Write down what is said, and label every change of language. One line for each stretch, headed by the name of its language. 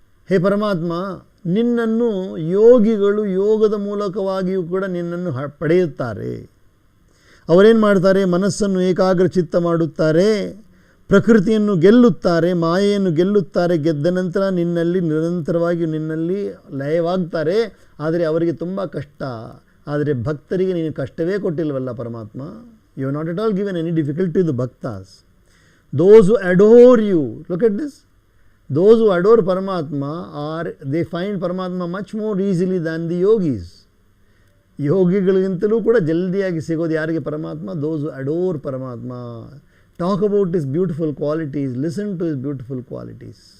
Kannada: ಹೇ ಪರಮಾತ್ಮ, ನಿನ್ನನ್ನು ಯೋಗಿಗಳು ಯೋಗದ ಮೂಲಕವಾಗಿಯೂ ಕೂಡ ನಿನ್ನನ್ನು ಪಡೆಯುತ್ತಾರೆ. ಅವರೇನು ಮಾಡ್ತಾರೆ, ಮನಸ್ಸನ್ನು ಏಕಾಗ್ರಚಿತ್ತ ಮಾಡುತ್ತಾರೆ, ಪ್ರಕೃತಿಯನ್ನು ಗೆಲ್ಲುತ್ತಾರೆ, ಮಾಯೆಯನ್ನು ಗೆಲ್ಲುತ್ತಾರೆ. ಗೆದ್ದ ನಂತರ ನಿನ್ನಲ್ಲಿ ನಿರಂತರವಾಗಿ ನಿನ್ನಲ್ಲಿ ಲಯವಾಗ್ತಾರೆ. ಆದರೆ ಅವರಿಗೆ ತುಂಬ ಕಷ್ಟ. ಆದರೆ ಭಕ್ತರಿಗೆ ನೀನು ಕಷ್ಟವೇ ಕೊಟ್ಟಿಲ್ವಲ್ಲ ಪರಮಾತ್ಮ.
English: You have not at all given any difficulty to the bhaktas. Those who adore you, look at this, those who adore Paramatma they find Paramatma much more easily than the yogis.
Kannada: ಯೋಗಿಗಳಿಗಿಂತಲೂ ಕೂಡ ಜಲ್ದಿಯಾಗಿ ಸಿಗೋದು ಯಾರಿಗೆ ಪರಮಾತ್ಮ?
English: those who adore Paramatma. Talk about his beautiful qualities, listen to his beautiful qualities.